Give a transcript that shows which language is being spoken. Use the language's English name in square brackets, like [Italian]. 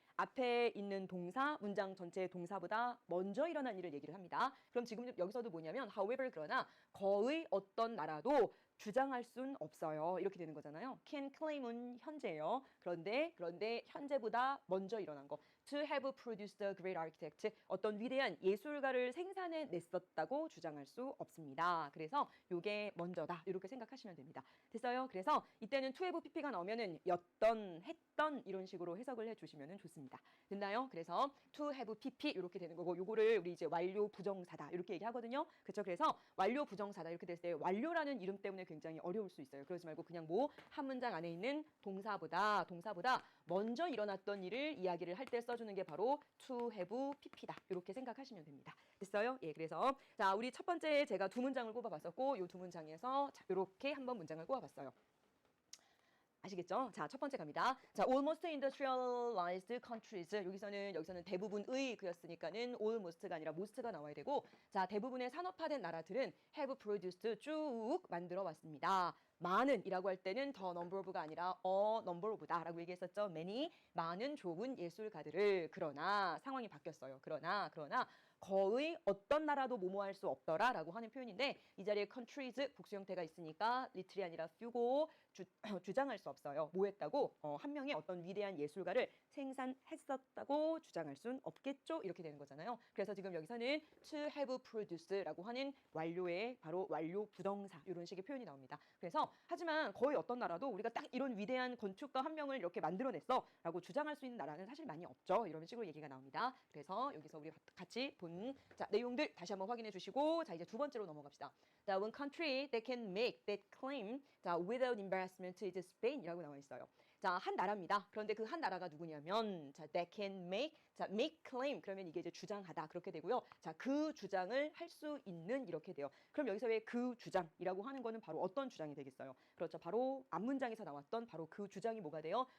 [Korean] 앞에 있는 동사, 문장 전체의 동사보다 먼저 일어난 일을 얘기를 합니다. 그럼 지금 여기서도 뭐냐면 however 그러나 거의 어떤 나라도 주장할 순 없어요. 이렇게 되는 거잖아요. can claim은 현재예요. 그런데 현재보다 먼저 일어난 거. [English] to have produced a great architect. [Korean] 어떤 위대한 예술가를 생산해 냈었다고 주장할 수 없습니다. 그래서 이게 먼저다. 이렇게 생각하시면 됩니다. 됐어요? 그래서 이때는 to have pp가 나오면은 였던, 했던 이런 식으로 해석을 해주시면 좋습니다. 됐나요? 그래서 to have pp 이렇게 되는 거고 요거를 우리 이제 완료 부정사다 이렇게 얘기하거든요. 그렇죠? 그래서 완료 부정사다 이렇게 됐을 때 완료라는 이름 때문에 굉장히 어려울 수 있어요. 그러지 말고 그냥 뭐 한 문장 안에 있는 동사보다 먼저 일어났던 일을 이야기를 할 때 써주는 게 바로 to have pp다. 이렇게 생각하시면 됩니다. 됐어요? 예, 그래서 자 우리 첫 번째 제가 두 문장을 꼽아봤었고 요 두 문장에서 자 이렇게 한번 문장을 꼽아봤어요. 아시겠죠? 자, 첫 번째 갑니다. [English] 자, almost industrialized countries. [Korean] 여기서는 대부분의 그였으니까는 almost가 아니라 most가 나와야 되고, 자, 대부분의 산업화된 나라들은 have produced 쭉 만들어 왔습니다. 많은이라고 할 때는 the number of가 아니라 a number of다라고 얘기했었죠. many 많은 좋은 예술가들을 그러나 상황이 바뀌었어요. 그러나 거의 어떤 나라도 모모할 수 없더라라고 하는 표현인데 이 자리에 countries 복수 형태가 있으니까 little이 아니라 few고 주장할 수 없어요. 뭐 했다고? 한 명의 어떤 위대한 예술가를 생산했었다고 주장할 순 없겠죠? 이렇게 되는 거잖아요. 그래서 지금 여기서는 to have produced라고 하는 완료의 바로 완료 부정사 이런 식의 표현이 나옵니다. 그래서 하지만 거의 어떤 나라도 우리가 딱 이런 위대한 건축가 한 명을 이렇게 만들어냈어 라고 주장할 수 있는 나라는 사실 많이 없죠. 이런 식으로 얘기가 나옵니다. 그래서 여기서 우리 같이 본 자, 내용들 다시 한번 확인해 주시고 자 이제 두 번째로 넘어갑시다. [English] 자, one country that can make that claim 자, without embarrassment is Spain이라고 [Korean] 나와 있어요. 자, 한 나라입니다. 그런데 그 한 나라가 누구냐면 자, that can make 자, make claim 그러면 이게 이제 주장하다 그렇게 되고요. 자, 그 주장을 할 수 있는 이렇게 돼요. 그럼 여기서 왜 그 주장이라고 하는 거는 바로 어떤 주장이 되겠어요? 그렇죠. 바로 앞문장에서 나왔던 바로 그 주장이 뭐가 돼요?